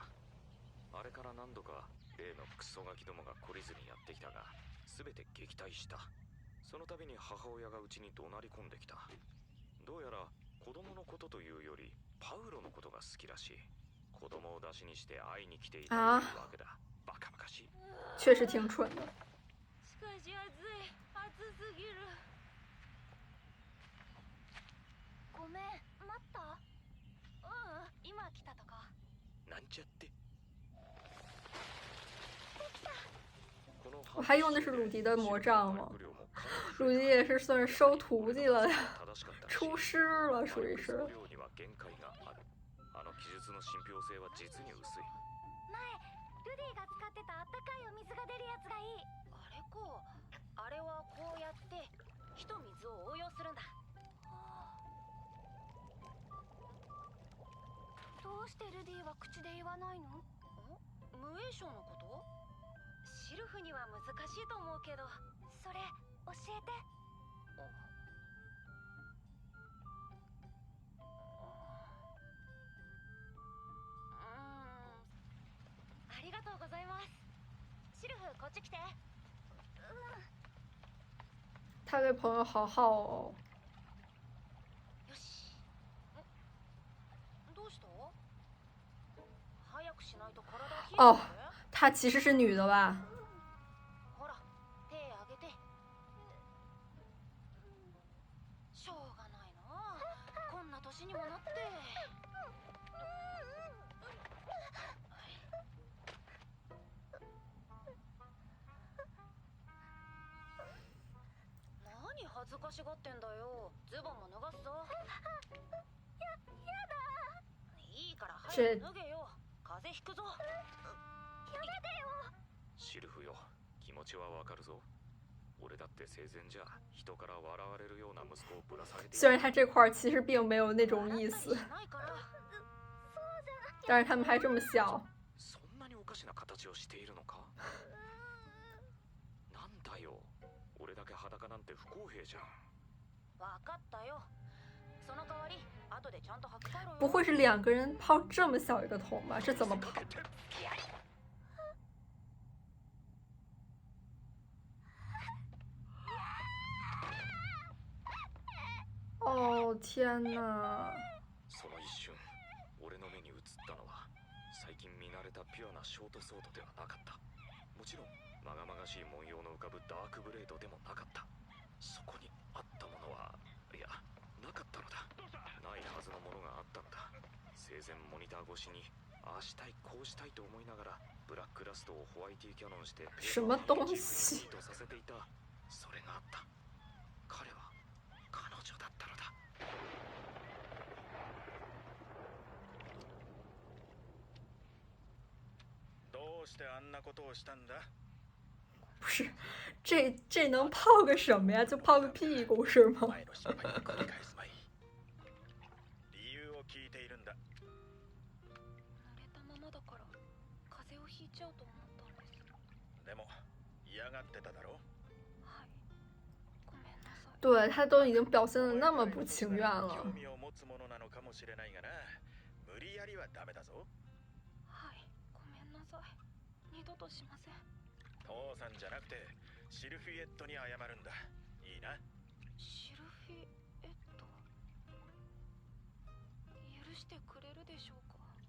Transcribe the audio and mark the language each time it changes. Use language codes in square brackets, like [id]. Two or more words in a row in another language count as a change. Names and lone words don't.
[ja] あれから何度か例のクソガキどもが懲りずにやってきたが全て撃退した。その度に母親がうちに怒鳴り込んできた。どうやら子供のことというよりパウロのことが好きらしい。子供を出しにして会いに来ていたというわけだ。バカバカしい。 [zh] 确实挺蠢的。 [ja] しかし暑い。暑すぎる。ごめん、待った？今来たとこ。なんちゃって。 [zh] 我还用的是鲁迪的魔杖吗？鲁迪也是算是收徒弟了呀，出师了，属于是。 [ja] あの記述の信憑性は実に薄い。前、ルディが使ってたあったかいお水が出るやつがいい。あれか。あれはこうやって火と水を応用するんだ。どうしてルディは口で言わないの？無栄唱のこと？シルフには難しいと思うけど。それ教えて。ありがとうございます。シルフ、こっち来て。 [zh] 他对朋友好好哦。 [ja] よし。どうした？早くしないと体冷える。 [zh] 哦，她其实是女的吧？ [ja] ほら、手あげて。しょうがないな。こんな年にもなって。何恥ずかしがってんだよ。ズボンも脱がすぞ。やだ。いいから早く脱げよ。風邪ひくぞ。やめてよ。シルフよ、気持ちはわかるぞ。俺だって生前じゃ人から笑われるような息子をぶら下げて。 [zh] 虽然他这块其实并没有那种意思，但是他们还这么笑。 [ja] そんなにおかしな形をしているのか？なんだよ、俺だけ裸なんて不公平じゃん。わかったよ。その代わり後でちゃんと履き替えろよ。 [zh] 不会是两个人泡这么小一个桶吧？这怎么泡？哦天哪！ [ja] その一瞬、俺の目に映ったのは最近見慣れたピュアなショートソードではなかった。もちろんまがまがしい文様の浮かぶダークブレードでもなかった。そこにあったものは、いや、なかったのだ。ないはずのものがあったのだ。生前モニター越しにああしたいこうしたいと思いながらブラックラストをホワイティキャノンして [zh] 什么东西 [ja] とさせていた。それがあった。彼は彼女だったのだ。どうしてあんなことをしたんだ？ [zh] 不是，这能泡个什么呀？就泡个屁股是吗？ [ja] 前の失敗を繰り返すまい。理由を聞いているんだ。濡れたままだから風邪をひいちゃうと思ったんです。でも嫌がってただろ？はい。ごめんなさい。 [zh] 对他都已经表现的那么不情愿了 [ja] 興。味を持つものなのかもしれないがな。無理やりはダメだぞ。はい。ごめんなさい。二度としません。父さんじゃなくてシルフィエットに謝るんだ。いいな？シルフィエット。許してくれるでしょうか？